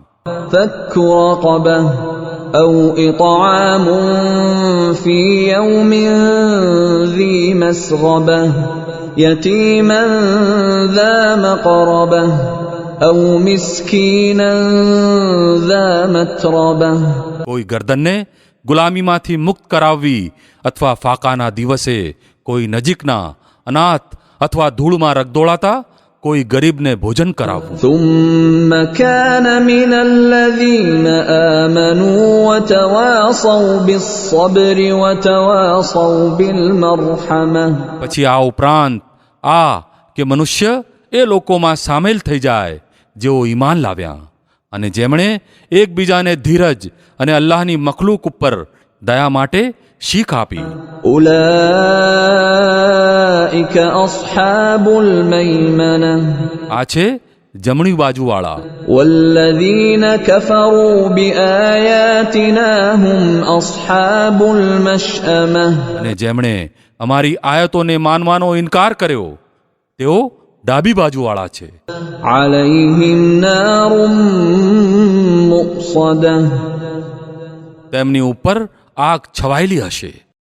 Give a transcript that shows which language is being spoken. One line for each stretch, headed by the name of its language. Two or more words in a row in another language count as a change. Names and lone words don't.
Arabic: فك رقبة أو إطعام في يوم ذي مسغبة يتيما ذا مقربة أو مسكينا ذا متربة.
Gujarati: કોઈ ગર્દનને ગુલામીમાંથી મુક્ત કરાવવી અથવા ફાકાના દિવસે કોઈ નજીકના અનાથ અથવા ધૂળમાં રગદોળાતા કોઈ ગરીબને ભોજન કરાવવું।
Arabic: ثم كان من الذين آمنوا وتواصوا بالصبر وتواصوا بالمرحمة।
Gujarati: પછી આ ઉપરાંત આ કે મનુષ્ય એ લોકોમાં સામેલ થઈ જાય જેઓ ઈમાન લાવ્યા અને જેમણે એકબીજાને ધીરજ અને અલ્લાહની મખલૂક ઉપર દયા માટે શીખ આપી।
Arabic: أولئك أصحاب الميمنة।
Gujarati: આ છે જમણી બાજુવાળા।
Arabic: والذين كفروا بآياتنا هم أصحاب المشأمة।
Gujarati: અને જેમણે અમારી આયતોને માનવાનો ઇનકાર કર્યો તેઓ ડાબી બાજુવાળા છે।
Arabic: عليهم نار مؤصدة।
Gujarati: તેમની ઉપર આગ છવાયેલી હશે।